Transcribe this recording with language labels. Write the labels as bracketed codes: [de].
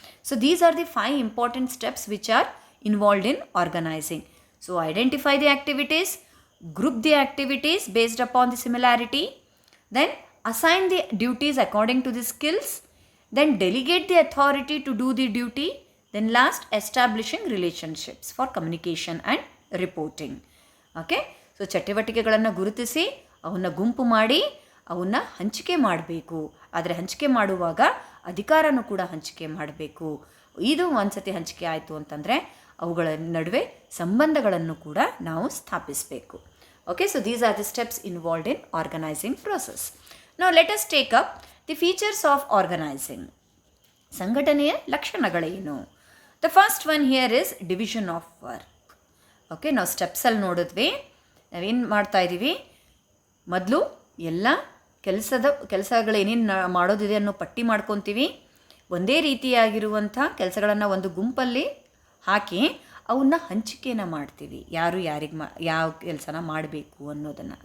[en] So these are the 5 important steps which are involved in organizing. So identify the activities, group the activities based upon the similarity, then assign the duties according to the skills, then delegate the authority to do the duty, then last establishing relationships for communication and reporting. [kn] Okay, so ಚಟುವಟಿಕೆಗಳನ್ನು ಗುರುತಿಸಿ ಅವನ್ನ ಗುಂಪು ಮಾಡಿ ಅವನ್ನ ಹಂಚಿಕೆ ಮಾಡಬೇಕು. ಆದರೆ ಹಂಚಿಕೆ ಮಾಡುವಾಗ ಅಧಿಕಾರನೂ ಕೂಡ ಹಂಚಿಕೆ ಮಾಡಬೇಕು. ಇದು ಒಂದ್ಸತಿ ಹಂಚಿಕೆ ಆಯಿತು ಅಂತಂದರೆ ಅವುಗಳ ನಡುವೆ ಸಂಬಂಧಗಳನ್ನು ಕೂಡ ನಾವು ಸ್ಥಾಪಿಸಬೇಕು. [en] Okay, so these are the steps involved in organizing process. Now let us take up the features of organizing. [kn] ಸಂಘಟನೆಯ ಲಕ್ಷಣಗಳೇನು? [en] The first one here is division of work. [kn] Okay, ನಾವು ಸ್ಟೆಪ್ಸಲ್ಲಿ ನೋಡಿದ್ವಿ. ನಾವೇನು ಮಾಡ್ತಾ ಇದ್ದೀವಿ, ಮೊದಲು ಎಲ್ಲ ಕೆಲಸಗಳೇನೇನು ಮಾಡೋದಿದೆ ಅನ್ನೋ ಪಟ್ಟಿ ಮಾಡ್ಕೊತೀವಿ. ಒಂದೇ ರೀತಿಯಾಗಿರುವಂಥ ಕೆಲಸಗಳನ್ನು ಒಂದು ಗುಂಪಲ್ಲಿ ಹಾಕಿ ಅವನ್ನ ಹಂಚಿಕೆನ ಮಾಡ್ತೀವಿ, ಯಾರು ಯಾರಿಗೆ ಯಾವ ಕೆಲಸನ ಮಾಡಬೇಕು ಅನ್ನೋದನ್ನು.